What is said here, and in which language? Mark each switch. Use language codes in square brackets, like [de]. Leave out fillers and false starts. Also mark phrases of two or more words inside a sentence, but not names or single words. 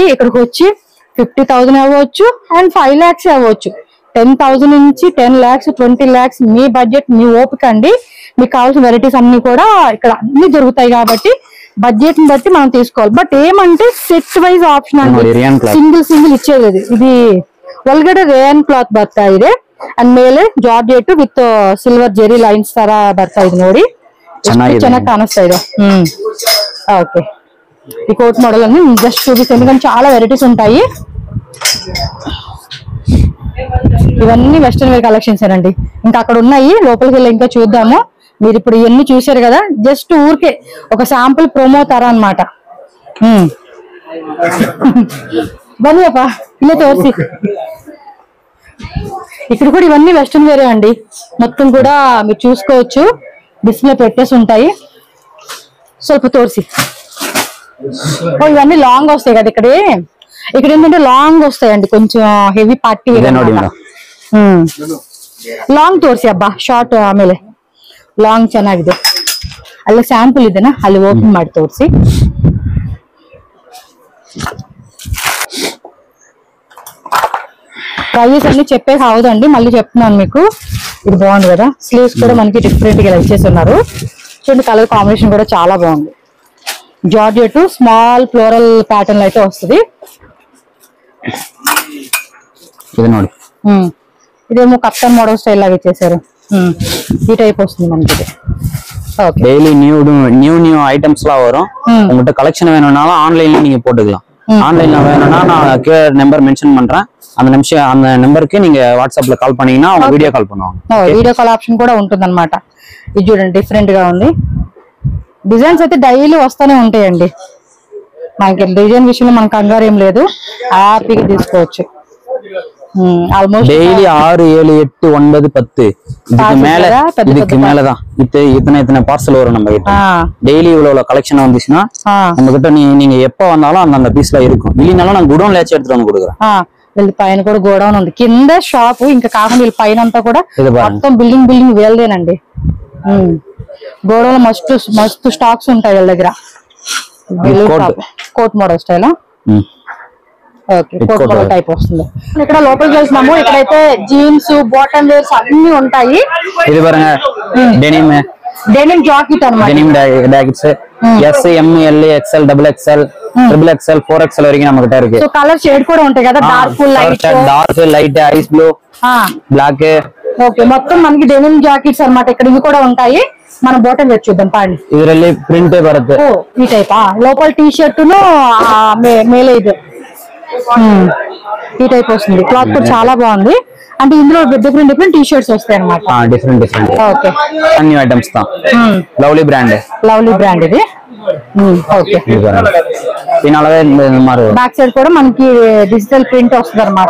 [te] ఇక్కడికి వచ్చి 50,000 అవ్వచ్చు అండ్ 5 lakhs అవ్వచ్చు. 10,000 నుంచి 10 lakhs, 20 lakhs మీ బడ్జెట్, మీ ఓపిక అండి. మీకు కావాల్సిన వెరైటీస్ అన్ని కూడా ఇక్కడ అన్ని దొరుకుతాయి కాబట్టి బడ్జెట్ ని బట్టి మనం తీసుకోవాలి. బట్ ఏమంటే [en] set wise option [te] అండి, సింగిల్ ఇచ్చేది. [kn] ఇది ಒಳಗಡೆ [en] rayon cloth [kn] ಬರ್ತಾ ಇದೆ ಅಂಡ್ ಮೇಲೆ [en] georgette with silver [kn] ಜೆರಿ ಲೈನ್ಸ್ ತರ ಬರ್ತಾ ಇದೆ ನೋಡಿ. ಚೆನ್ನಾಗಿ ಕಾಣಿಸ್ತಾ ಇದೆ. [te] ఓకే, ఈ [en] coat model [te] అన్ని జస్ట్ చూపిస్తాను ఎందుకంటే చాలా వెరైటీస్ ఉంటాయి. ఇవన్నీ [en] western wear collections [te] అండి. ఇంకా అక్కడ ఉన్నాయి, లోపలికి వెళ్ళి ఇంకా చూద్దాము. మీరు ఇప్పుడు ఇవన్నీ చూసారు కదా, జస్ట్ ఊరికే ఒక [en] sample promo [te] తర అన్నమాట. బన్నీ అప్ప ఇలా తోర్సి. ఇక్కడ కూడా ఇవన్నీ [en] western wear [te] అండి, మొత్తం కూడా మీరు చూసుకోవచ్చు. డిస్ప్లే పెట్టేసి ఉంటాయి. [kn] ಸ್ವಲ್ಪ ತೋರ್ಸಿ. [te] ఇవన్నీ లాంగ్ వస్తాయి కదా ఇక్కడ ఏంటంటే లాంగ్ వస్తాయండి, కొంచెం [kn] ಹೆವಿ ಪಾರ್ಟಿ ಲಾಂಗ್ ತೋರಿಸಿ ಅಬ್ಬಾ. ಶಾರ್ಟ್ ಆಮೇಲೆ ಲಾಂಗ್ ಚೆನ್ನಾಗಿದೆ. ಅಲ್ಲಿ ಸ್ಯಾಂಪಲ್ ಇದೆನಾ, ಅಲ್ಲಿ ಓಪನ್ ಮಾಡಿ ತೋರಿಸಿ. [te] ప్రైస్ అన్ని చెప్పే కావదండి, మళ్ళీ చెప్తున్నాను మీకు. ఇది బాగుంది కదా, స్లీవ్స్ కూడా మనకి డిఫరెంట్ గా ఇచ్చేస్తున్నారు. చూడండి, [en] colour combination [te] కూడా చాలా బాగుంది. [en] georgette small floral pattern [te] అయితే వస్తుంది. ఇదేమో [en] kaftan model style [te] లాగా ఇచ్చేసారు. ఈ టైప్ వస్తుంది మనకి. [en] daily new [ta] ஐட்டம்ஸ்லாம் வரும். உங்கள்கிட்ட கலெக்ஷன் வேணும்னாலும் ஆன்லைன்ல நீங்க போட்டுக்கலாம். ஆன்லைன்ல வேணும்னா நான் கீழே [en] number mention [ta] பண்றேன். அந்த నెంబర్కి நீங்க వాట్సాప్ లో కాల్ பண்ணீங்கன்னா அவங்க [en] video call [ta] பண்ணுவாங்க. [en] video call option [ta] కూడా ఉంటుందన్నమాట. ఇది చూడండి, డిఫరెంట్ గా ఉంది. డిజైన్స్ అయితే డైలీ వస్తూనే ఉంటాయండి. మనకి డిజైన్ విషయంలో మనకు కంగారు ఏం లేదు, హ్యాపీగా తీసుకోవచ్చు. ஆல்மோஸ்ட் டெய்லி 6 7 8 9 10 இதுக்கு மேலதான் இத்தனை பார்சல் வரும் நம்ம கிட்ட. டெய்லி இவ்வளவு கலெக்ஷன் வந்துச்சுன்னா நம்ம கிட்ட நீங்க எப்ப வந்தாலும் அந்த பீஸ்ல இருக்கும். இல்லைனாலும் நான் குடோன்ல எடுத்துட்டு வந்து கொடுக்குறேன். [te] వీళ్ళ పైన కూడా గోడౌన్ ఉంది, కింద షాప్. ఇంకా కాకుండా వీళ్ళ పైన అంతా కూడా మొత్తం బిల్డింగ్ వేల్దేనండి. గోడౌన్ మస్తు స్టాక్స్ ఉంటాయి వీళ్ళ దగ్గర. [en] coat model style. coat model type [te] వస్తుంది. ఇక్కడ లోపలికి వెళ్తున్నాము. ఇక్కడైతే జీన్స్, [en] bottom wears [te] అన్ని ఉంటాయి. [ta] ఇది பாருங்க, [en] denim jacket [te] అన్నమాట. [en] denim jackets [te] S M L XL XXL XXL 4XL వరకు మన దగ్గర இருக்கு. సో [en] colour shade [te] కూడా ఉంటాయి కదా, డార్క్ [en] light ice blue, black. [te] ఓకే, మొత్తం మనకి [en] denim jackets [te] అన్నమాట. ఇక్కడ ఇవి కూడా ఉంటాయి. మనం [en] bottom wear [te] చూద్దాం పాండి. [kn] ಇದರಲ್ಲಿ ಪ್ರಿಂಟ್ ಬರುತ್ತೆ. [te] ఈ టైప్ లోపల టీ షర్ట్ ను మేలే ఇది ఈ టైప్ వస్తుంది. క్లాత్ కూడా చాలా బాగుంది. అంటే ఇందులో [en] different t-shirts [te] వస్తాయి అన్నమాట. డిఫరెంట్ ఓకే, అన్ని ఐటమ్స్ తా. [en] lovely brand [te] ఇది. ఓకే, [en] back side [te] కూడా మనకి [en] digital print [te] వస్తుంది అనమాట.